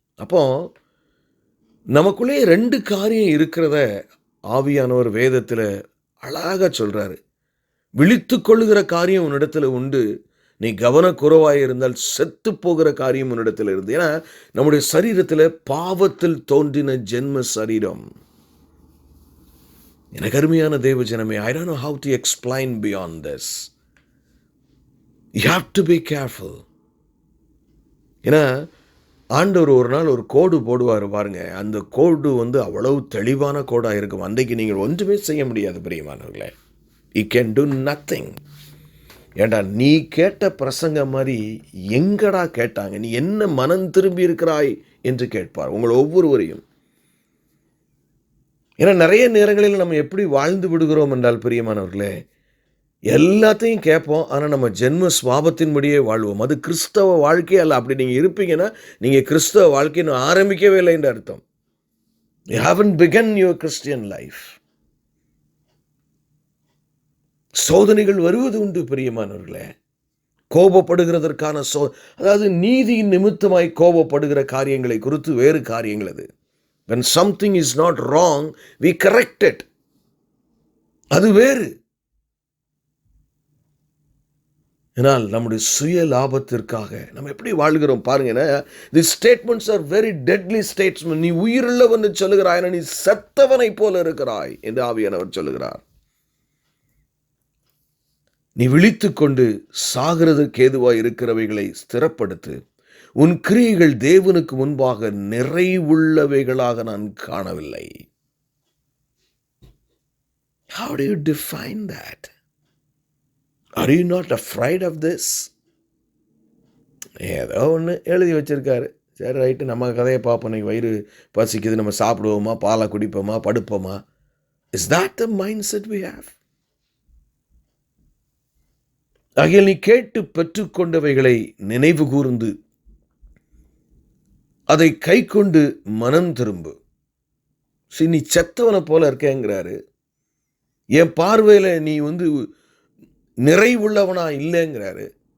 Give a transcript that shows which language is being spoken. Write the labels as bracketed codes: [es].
[ta] அப்போ நமக்குள்ளே 2 காரியம் இருக்கிறத ஆவியானவர் வேதத்தில் அழகாக சொல்கிறாரு. விழித்து கொள்ளுகிற காரியம் உன்னிடத்தில் உண்டு, நீ கவனக்குறைவாக இருந்தால் செத்து போகிற காரியம் உன்னிடத்தில் இருந்து. ஏன்னா நம்முடைய சரீரத்தில் பாவத்தில் தோன்றின ஜென்ம சரீரம். எனக்கு அருமையான தேவ ஜனமே, [en] I don't know how to explain beyond this. You have to be careful. [ta] ஏன்னா ஆண்டவர் ஒரு நாள் ஒரு கோடு போடுவார் பாருங்க. அந்த கோடு அவ்வளவு தெளிவான கோடாக இருக்கும். அன்றைக்கு நீங்கள் ஒன்றுமே செய்ய முடியாது பிரியமானவர்களே. [en] You can do nothing. [ta] ஏண்டா நீ கேட்ட பிரசங்கம் மாதிரி எங்கடா கேட்டாங்க, நீ என்ன மனம் திரும்பி இருக்கிறாய் என்று கேட்பார் உங்கள் ஒவ்வொருவரையும். ஏன்னா நிறைய நேரங்களில் நம்ம எப்படி வாழ்ந்து விடுகிறோம் என்றால் பிரியமானவர்களே, எல்லாத்தையும் கேட்போம், ஆனால் நம்ம ஜென்ம சுவாபத்தின்படியே வாழ்வோம். அது கிறிஸ்தவ வாழ்க்கை அல்ல. அப்படி நீங்கள் இருப்பீங்கன்னா நீங்கள் கிறிஸ்தவ வாழ்க்கைன்னு ஆரம்பிக்கவே இல்லை என்று அர்த்தம். [en] You haven't begun your Christian life. [ta] சோதனைகள் வருவது உண்டு பிரியமானவர்களே. கோபப்படுகிறதற்கான அதாவது நீதியின் நிமித்தமாய் கோபப்படுகிற காரியங்களை குறித்து வேறு காரியங்கள் அது. [en] When something is not wrong, we correct it. [ta] அது வேறு. ஏனால் நம்முடைய சுய லாபத்திற்காக நம்ம எப்படி வாழ்கிறோம் பாருங்க. [en] The statements are very deadly statement. [ta] நீ உயிருள்ளவன் சொல்லுகிறாய், நீ செத்தவனை போல இருக்கிறாய் என்று ஆவியானவர் சொல்லுகிறார். நீ விழித்துக் கொண்டு சாகிறதுக்கு ஏதுவாய் இருக்கிறவைகளை ஸ்திரப்படுத்து. உன் கிரியைகள் தேவனுக்கு முன்பாக நிறைவுள்ளவைகளாக நான் காணவில்லை. [en] How do you define that? Are you not afraid of this? [ta] ஏதோ ஒன்று எழுதி வச்சிருக்காரு, சரி ரைட்டு, நம்ம கதையை பார்ப்போம். வயிறு பசிக்குது, நம்ம சாப்பிடுவோமா, பாலை குடிப்போமா, படுப்போமா? [en] Is that the mindset we have? [ta] ஆகிய நீ கேட்டு பெற்றுக்கொண்டவைகளை நினைவு கூர்ந்து அதை கை கொண்டு மனம் திரும்பு. நீ செத்தவனை போல இருக்கேங்கிறாரு. என் பார்வையில் நீ நிறைவுள்ளவனா இல்லைங்கிறாரு.